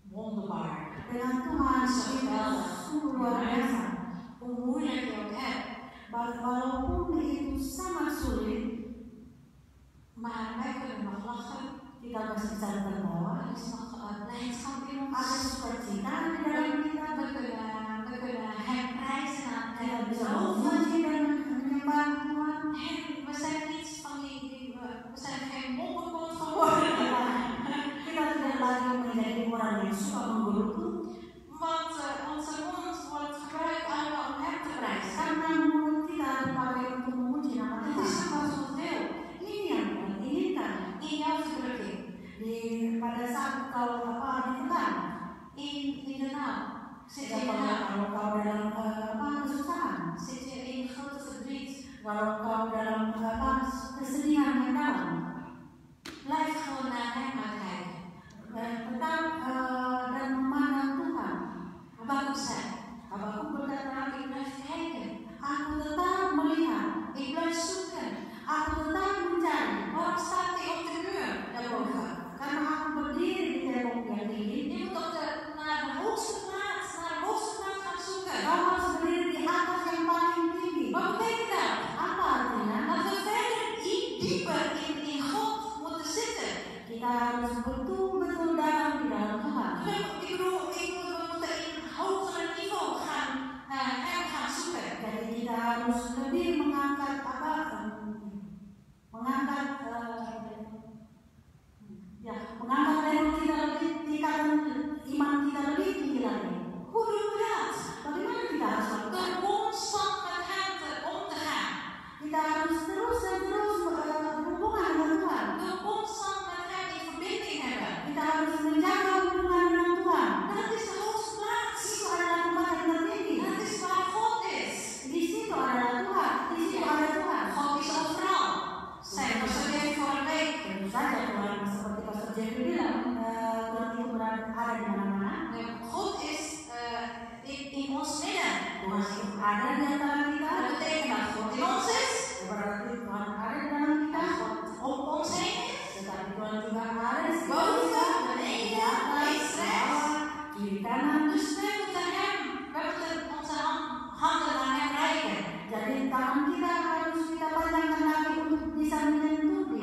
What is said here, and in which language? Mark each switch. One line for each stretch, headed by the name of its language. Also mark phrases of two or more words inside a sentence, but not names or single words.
Dutch: wonderbaar.
Indonesian: Dengan Tuhan kita sungguh luar biasa.
Dutch: Hoe moeilijk je ook hebt.
Indonesian: Walaupun itu sangat sulit,
Dutch: Maar wij kunnen nog lachen.
Indonesian: kita masih bisa tertawa.
Dutch: Er is nog blijdschap in ons.
Indonesian: Ada sukacita di dalam kita.
Dutch: We kunnen hem prijzen
Indonesian: Kita
Dutch: en
Indonesian: bisa
Dutch: loven.
Indonesian: memuji dan menyembah Tuhan.
Dutch: En we zijn niet van we zijn geen mopperkont geworden.
Indonesian: Kita tidak lagi menjadi orang yang suka menggerutu,
Dutch: Want onze mond wordt gebruikt allemaal om hem te prijzen.
Indonesian: karena mulut kita dipakai untuk memuji nama
Dutch: Het
Indonesian: Tuhan.
Dutch: is ook wat God wil.
Indonesian: Ini yang Tuhan inginkan.
Dutch: In jouw verdrukking.
Indonesian: Pada saat kau ditekan,
Dutch: In de naam. Zit je in de
Indonesian: kalau
Dutch: naam.
Indonesian: kau dalam kesusahan,
Dutch: Zit je in grote verdriet.
Indonesian: kalau kau dalam kesedihan yang dalam,
Dutch: Blijf gewoon naar hem uitkijken.
Indonesian: tetap dan memandang Tuhan.
Dutch: Habakuk zei.
Indonesian: Habakuk berkata,
Dutch: Ik blijf kijken.
Indonesian: aku tetap melihat,
Dutch: Ik blijf zoeken.
Indonesian: aku tetap mencari,
Dutch: Waarom staat hij op de muur daarboven?
Indonesian: karena aku berdiri di tembok yang tinggi.
Dutch: Je moet naar de hoogste plaats gaan zoeken.
Indonesian: Kau harus berdiri di atas yang paling tinggi.
Dutch: Wat betekent dat?
Indonesian: Apa artinya?
Dutch: Dat we verder dieper in God moeten zitten.
Indonesian: Kita harus betul-betul dalam di dalam Tuhan.
Dutch: Ik bedoel, we moeten in een hoger niveau hem gaan zoeken.
Indonesian: Jadi kita harus lebih mengangkat mengangkat level kita lebih, tingkatan iman kita lebih tinggi lagi.
Dutch: Hoe doen we dat?
Indonesian: Bagaimana kita harus lakukan?
Dutch: Door constant met hem om te gaan.
Indonesian: Kita harus terus dan terus berhubungan dengan Tuhan.
Dutch: Door constant met hem in verbinding hebben.
Indonesian: Kita harus menjaga hubungan dengan Tuhan.
Dutch: Dat is de hoogste plaats.
Indonesian: Itu adalah tempat yang tertinggi.
Dutch: Dat is waar God is.
Indonesian: Di situ adalah Tuhan. Di situ ada Tuhan.
Dutch: God is overal. Zei Pastor Jerry vorige week.
Indonesian: Tentu saja Tuhan, seperti Pastor Jerry bilang, Tuhan itu ada di mana-mana.
Dutch: God is in ons midden.
Indonesian: Tuhan itu ada di antara kita.
Dutch: Dat betekent dat God in ons is.
Indonesian: Berarti Tuhan ada di dalam kita.
Dutch: Dat God om ons heen is.
Indonesian: Tetapi Tuhan juga ada di
Dutch: Boven, beneden, links, rechts.
Indonesian: kiri kanan.
Dutch: Dus we moeten onze handen naar hem reiken.
Indonesian: Jadi tangan kita harus kita pandangkan lagi untuk bisa menyentuh Dia.